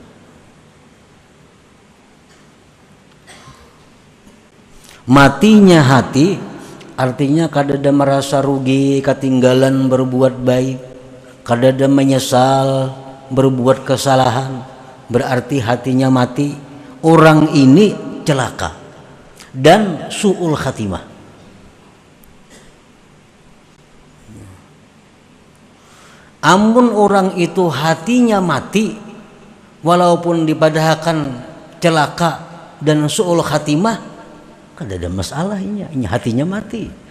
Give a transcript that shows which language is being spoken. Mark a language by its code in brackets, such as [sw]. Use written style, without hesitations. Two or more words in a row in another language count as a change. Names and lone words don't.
[bjn] Matinya hati artinya kadada merasa rugi ketinggalan berbuat baik, kadada menyesal berbuat kesalahan, berarti hatinya mati. [id] Orang ini celaka dan [ar] su'ul khatimah. [bjn] Amun orang itu hatinya mati, walaupun dipadahkan celaka dan [ar] su'ul khatimah, [bjn] kada ada masalah ini hatinya mati.